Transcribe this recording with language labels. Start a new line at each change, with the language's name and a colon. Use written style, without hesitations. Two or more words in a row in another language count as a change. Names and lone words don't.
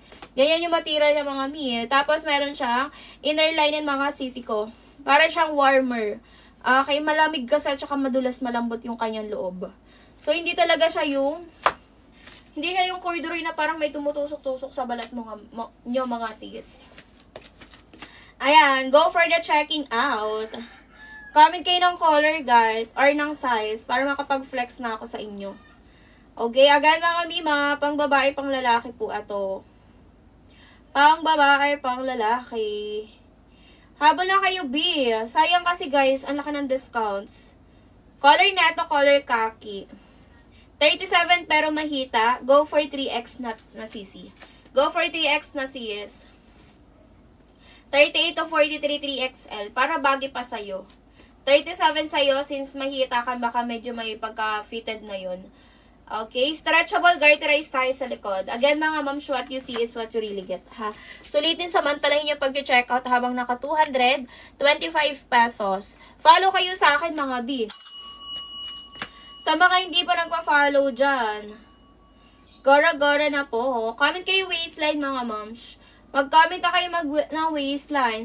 Filipino: Ganyan yung material ng mga mi. Tapos meron siyang
English: inner line
Filipino: and mga sisi ko. Para siyang warmer. Okay, malamig kasi at saka madulas malambot yung kanyang loob. So, hindi talaga siya yung corduroy na parang may tumutusok-tusok sa balat nyo mga sis. Ayan,
English: go for the checking out.
Filipino: Comment kayo ng color, guys, or ng size, para makapag-flex na ako sa inyo. Okay, again mga mima, pang babae, pang lalaki po ato. Pang babae, pang lalaki. Habol lang kayo, B. Sayang kasi, guys, ang laki ng discounts. Color neto,
English: color khaki.
Filipino: 37 pero mahita.
English: Go for
Filipino: 3X na CC.
English: Go for
Filipino: 3X na CS. 38 to 43, 3XL. Para bagay pa sa'yo. 37 sa'yo, since mahita ka, baka medyo may pagka-fitted na yun. Okay, stretchable, garterized tayo sa likod.
English: Again, mga moms, what you see is what you really get,
Filipino: ha? Sulitin samantalahin yung pag-check out habang naka 225 pesos. Follow kayo sa akin, mga B. Sa mga hindi pa nagpa-follow dyan, gora-gora na po. Comment kayo waistline, mga moms. Mag-comment na kayo ng waistline.